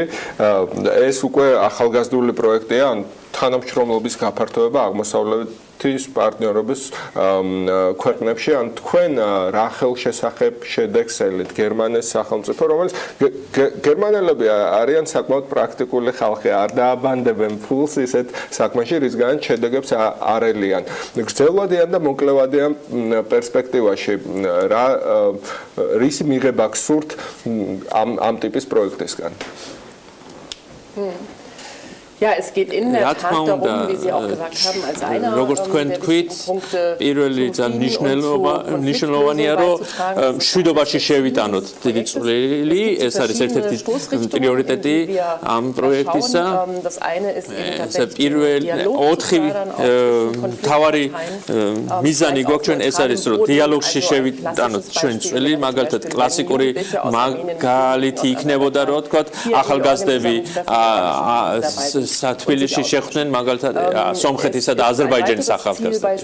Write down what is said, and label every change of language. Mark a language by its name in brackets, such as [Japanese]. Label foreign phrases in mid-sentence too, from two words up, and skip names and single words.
[Georgian] ეს უკვე ახალგაზრდული პროექტია, ან თანამშრომლობის გაფართოება აღმოსავლეთის პარტნიორობის ქვეყნებში, ან თქვენ რა ხელშესახებ შედეგს ელით გერმანიის სახელმწიფო, რომელიც გერმანელები არიან საკმაოდ პრაქტიკული ხალხი, არ დააბანდებენ ფულს ისეთ საქმეში, რისგან შედეგებს არ ელიან. გრძელვადიან და მოკლევადიან პერსპექტივაში რა რისი მიღება გსურთ ამ ტიპის პროექტისგან? [German] Ja, es geht in der Tat darum, wie Sie auch gesagt haben, als einer [Georgian] როგორც თქვენ თქვით, პირველი ძალიან მნიშვნელოვანია, რომ მშვიდობაში შევიტანოთ დიდი წვლილი, ეს არის ერთ-ერთი პრიორიტეტი ამ პროექტისა. ეს პირველი 4 მთავარი მიზანი გვაქვს ჩვენ, ეს არის, რომ დიალოგში შევიტანოთ ჩვენ წვლილი, მაგალითად კლასიკური მაგალითი იქნებოდა, რომ თქვა ახალგაზრდები თბილისში შეხვდნენ მაგალითად სომხეთისა და აზერბაიჯანის ახალგაზრდებს.